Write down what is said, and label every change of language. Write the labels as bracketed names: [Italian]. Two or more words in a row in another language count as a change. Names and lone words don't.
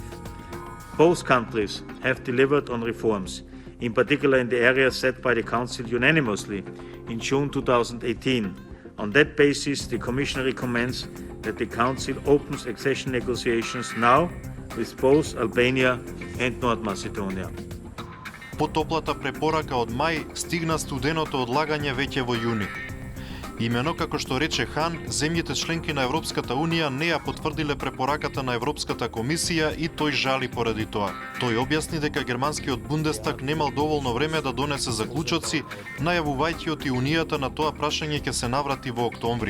[English] Both countries have delivered on reforms, in particular in the areas set by the Council unanimously in June 2018. On that basis, the Commission recommends that the Council opens accession negotiations now with both Albania and North Macedonia. [Macedonian] Потоплата препорака од мај стигна студеното одлагање веќе во јуни. Имено, како што рече Хан, земјите членки на Европската Унија не ја потврдиле препораката на Европската комисија и тој жали поради тоа. Тој објасни дека германскиот Бундестаг немал доволно време да донесе заклучоци, најавувајќи од и Унијата на тоа прашање ќе се наврати во октомври.